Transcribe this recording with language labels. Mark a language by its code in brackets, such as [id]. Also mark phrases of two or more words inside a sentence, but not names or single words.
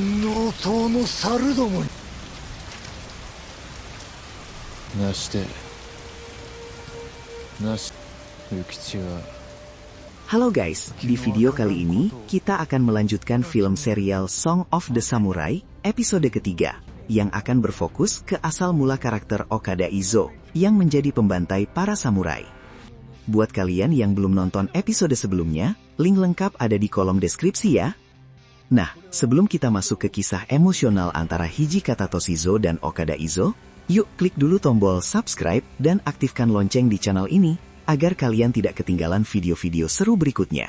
[ja] 上等の猿どもになして Yukichi wa. [id] Halo guys, di video kali ini kita akan melanjutkan film serial Song of the Samurai episode ketiga yang akan berfokus ke asal mula karakter Okada Izo yang menjadi pembantai para samurai. Buat kalian yang belum nonton episode sebelumnya, link lengkap ada di kolom deskripsi ya. Nah, sebelum kita masuk ke kisah emosional antara Hijikata Toshizo dan Okada Izo, yuk klik dulu tombol subscribe dan aktifkan lonceng di channel ini, agar kalian tidak ketinggalan video-video seru berikutnya.